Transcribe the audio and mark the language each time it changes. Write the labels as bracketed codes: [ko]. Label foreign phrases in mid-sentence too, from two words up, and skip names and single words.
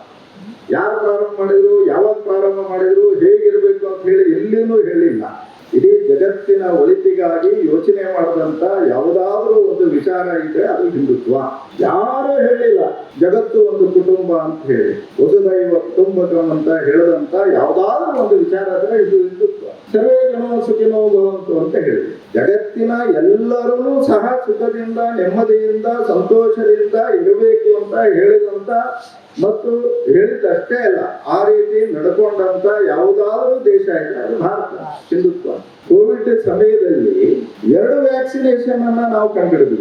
[kn] ಯಾರು ಪ್ರಾರಂಭ ಮಾಡಿದ್ರು, ಯಾವಾಗ ಪ್ರಾರಂಭ ಮಾಡಿದ್ರು, ಹೇಗಿರ್ಬೇಕು ಅಂತ ಹೇಳಿ ಎಲ್ಲಿನೂ ಹೇಳಿಲ್ಲ. ಇಡೀ ಜಗತ್ತಿನ ಒಳಿತಿಗಾಗಿ ಯೋಚನೆ ಮಾಡಿದಂತ ಯಾವುದಾದ್ರೂ ಒಂದು ವಿಚಾರ ಇದೆ, ಅದು ಹಿಂದುತ್ವ. ಯಾರು ಹೇಳಿಲ್ಲ ಜಗತ್ತು ಒಂದು ಕುಟುಂಬ ಅಂತ ಹೇಳಿ, [sa] ವಸುದೈವ ಕುಟುಂಬಕಂ [kn] ಅಂತ ಹೇಳದಂತ ಯಾವುದಾದ್ರೂ ಒಂದು ವಿಚಾರ ಆದರೆ ಇದು ಹಿಂದುತ್ವ. [sa] ಸರ್ವೇ ಜನೋ ಸುಖಿನೋ ಭವಂತು [kn] ಅಂತ ಹೇಳಿದೆ. ಜಗತ್ತಿನ ಎಲ್ಲರೂ ಸಹ ಸುಖದಿಂದ, ನೆಮ್ಮದಿಯಿಂದ, ಸಂತೋಷದಿಂದ ಇರಬೇಕು ಅಂತ ಹೇಳಿದಂತ ಮತ್ತು ಹೇಳಿದಷ್ಟೇ ಅಲ್ಲ, ಆ ರೀತಿ ನಡ್ಕೊಂಡಂತ ಯಾವುದಾದ್ರೂ ದೇಶ ಇದೆ ಅದು ಭಾರತ. ಹಿಂದುತ್ವ. ಕೋವಿಡ್ ಸಮಯದಲ್ಲಿ 2 ವ್ಯಾಕ್ಸಿನೇಷನ್ ಅನ್ನ ನಾವು ಕಂಡುಹಿಡಿದ್ವಿ.